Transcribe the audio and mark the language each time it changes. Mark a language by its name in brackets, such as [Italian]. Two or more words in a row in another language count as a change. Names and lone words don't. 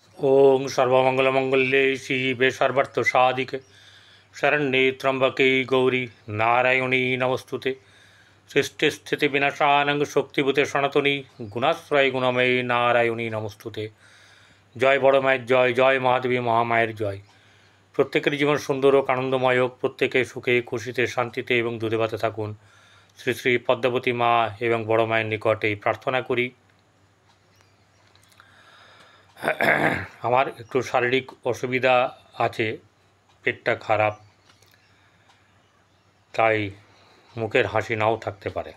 [Sanskrit] ओं सर्वमंगलमंगल्ये शिवे सर्वार्थसाधिके शरण्ये त्र्यंबके गौरी नारायणी नमस्तुते सृष्टिस्थितिविनाशानं शक्तिभूते सनातनी गुणाश्रय गुणमयी नारायणी नमस्तुते। [Bangla] জয় বড় মায়ের জয়, জয় মহাদেবী মহামায়ের জয়। প্রত্যেকের জীবন সুন্দর হোক, আনন্দময় হোক, প্রত্যেকে সুখে খুশিতে শান্তিতে এবং দুধে ভাতে থাকুন। শ্রী শ্রী পদ্মাবতী মা এবং বড় মায়ের নিকটে প্রার্থনা করি। আমার একটু শারীরিক অসুবিধা আছে, পেটটা খারাপ, তাই মুখের হাসি নাও থাকতে পারে।